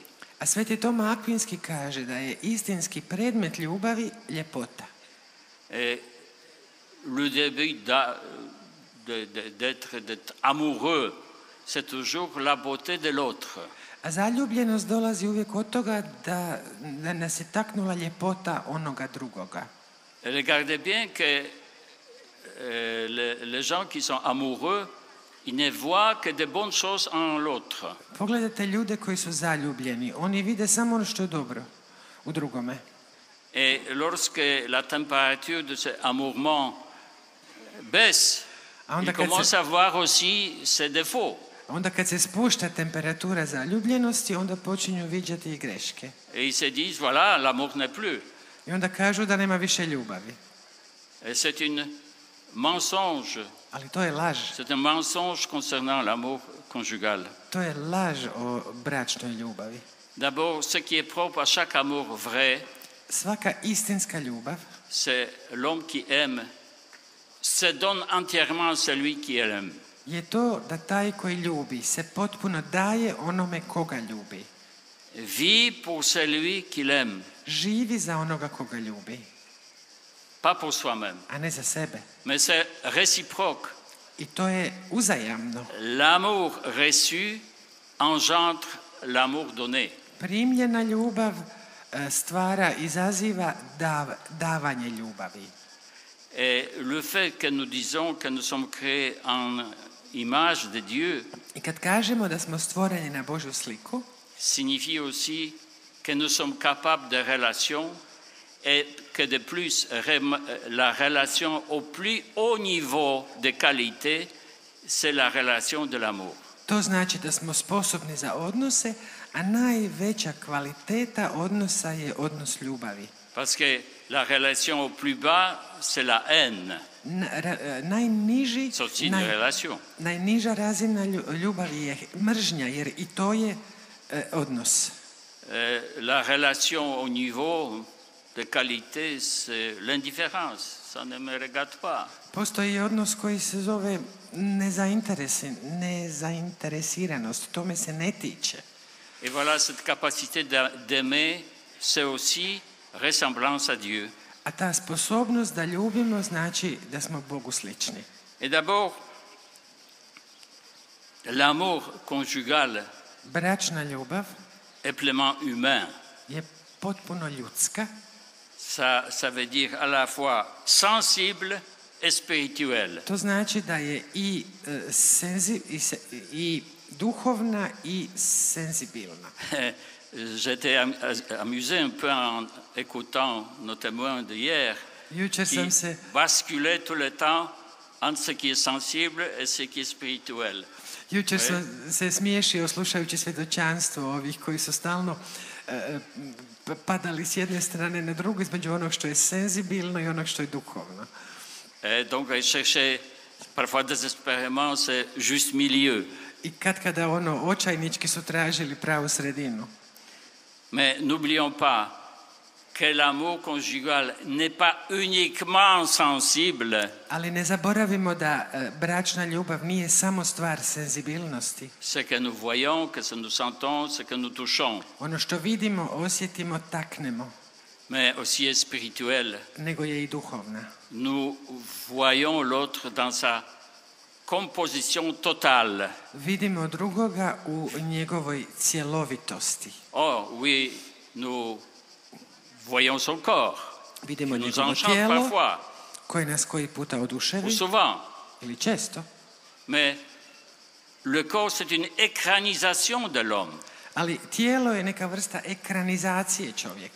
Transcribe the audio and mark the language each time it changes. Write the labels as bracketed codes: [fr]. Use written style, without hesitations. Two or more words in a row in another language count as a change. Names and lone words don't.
[hr] A Sveti Toma Akvinski kaže da je istinski predmet ljubavi ljepota. [fr] Et le début d'être amoureux, c'est toujours la beauté de l'autre. [hr] A zaljubljenost dolazi uvijek od toga da nas je taknula ljepota onoga drugoga. [fr] Et regardez bien que les gens qui sont amoureux, ils ne voient que de bonnes choses en l'autre. [hr] Pogledajte ljude koji su zaljubljeni, oni vide samo ono što je dobro u drugome. [fr] Et lorsque la température de cet amourement baisse, [hr] A onda [fr] ils [hr] kad [fr] commencent [hr] se, [fr] à voir aussi ses défauts. [hr] onda kad se spušta temperatura zaljubljenosti, onda počinju viđati i greške. [fr] Et ils se disent, voilà, l'amour n'est plus. [hr] I onda kažu da nema više ljubavi. [fr] Et c'est un mensonge. [hr] Ali to je laž. [fr] C'est un mensonge concernant l'amour conjugal. [hr] To je laž o bračnoj ljubavi. [fr] D'abord, ce qui est propre à chaque amour vrai, [hr] Svaka istinska ljubav [fr] c'est l'homme qui aime se donne entièrement à celui qui aime. [hr] je to da taj koji ljubi se potpuno daje onome koga ljubi. [fr] Vit pour celui qu'il aime, [hr] Živi za onoga koga ljubi, [fr] pas pour soi-même. [hr] a ne za sebe. [fr] Mais c'est réciproque. [hr] I to je uzajamno. [fr] L'amour reçu engendre l'amour donné. [hr] Primljena ljubav stvara, izaziva davanje ljubavi. [fr] Et le fait que nous disons que nous sommes créés en image de Dieu [hr] I kad kažemo da smo stvoreni na Božju sliku, [fr] signifie aussi que nous sommes capables de relation et que de plus la relation au plus haut niveau de qualité, c'est la relation de l'amour. [hr] to znači da smo sposobni za odnose, a najveća kvaliteta odnosa je odnos ljubavi. [fr] Parce que la relation au plus bas, c'est la haine. C'est aussi une relation. [hr] Najniža razina ljubavi je mržnja, jer i to je odnos. [fr] La relation au niveau de qualité, c'est l'indifférence. Ça ne me regarde pas. [hr] Postoji odnos koji se zove nezainteresiranost, tome se ne tiče. [fr] Et voilà, cette capacité d'aimer, c'est aussi ressemblance à Dieu. [hr] A ta sposobnost da ljubimo znači da smo Bogu slični. [fr] Et d'abord, l'amour conjugal [hr] Bračna ljubav [fr] est pleinement humain. [hr] je potpuno ljudska. [fr] Ça veut dire à la fois sensible et spirituel. [hr] To znači da je i duhovna i senzibilna. [fr] J'étais amusé un peu en écoutant nos témoins d'hier [hr] Jučer [fr] qui [hr] sam se [fr] basculaient tout le temps entre ce qui est sensible et ce qui est spirituel. [hr] Jučer sam se smiješio slušajući svjedočanstvo ovih koji su stalno padali s jedne strane na drugu između onog što je senzibilno i onog što je duhovno. [fr] Et donc, ils cherchaient parfois désespérément ce juste milieu. [hr] I kada očajnički su tražili pravu sredinu. [fr] Mais n'oublions pas que l'amour conjugal n'est pas uniquement sensible. [hr] Ali ne zaboravimo da bračna ljubav nije samo stvar senzibilnosti. [fr] Ce que nous voyons, que nous sentons, ce que nous touchons. [hr] Ono što vidimo, osjetimo, taknemo. [fr] Mais aussi est spirituel. [hr] Nego je i duhovna. [fr] Nous voyons l'autre dans sa composition totale. [hr] Vidimo drugoga u njegovoj cjelovitosti. [fr] Oh oui, nous voyons son corps. [hr] Vidimo [fr] Nous [hr] njegovo [fr] enchante [hr] tijelo [fr] parfois, [hr] koje nas koji puta [fr] ou [hr] oduševi [fr] souvent. [hr] ili često. [fr] Mais le corps, c'est une écranisation de l'homme. [hr] Ali tijelo je neka vrsta ekranizacije čovjeka.